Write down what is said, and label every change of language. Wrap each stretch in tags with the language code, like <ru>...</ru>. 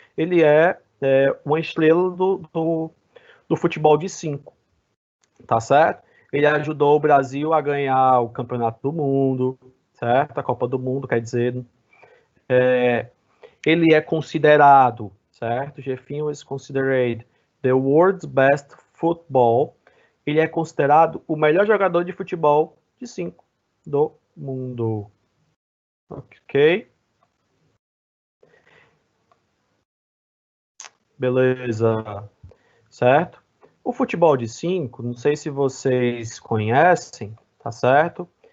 <pt>Ele é uma estrela do futebol de 5, tá certo? Ele ajudou o Brasil a ganhar o Campeonato do Mundo, certo? A Copa do Mundo, quer dizer. Ele é considerado, certo?</pt> <en>Jefinho is considered the world's best football.</en> <pt>Ele é considerado o melhor jogador de futebol de 5 do mundo. Ok? Beleza. Certo? O futebol de 5, não sei se vocês conhecem, tá certo?</pt>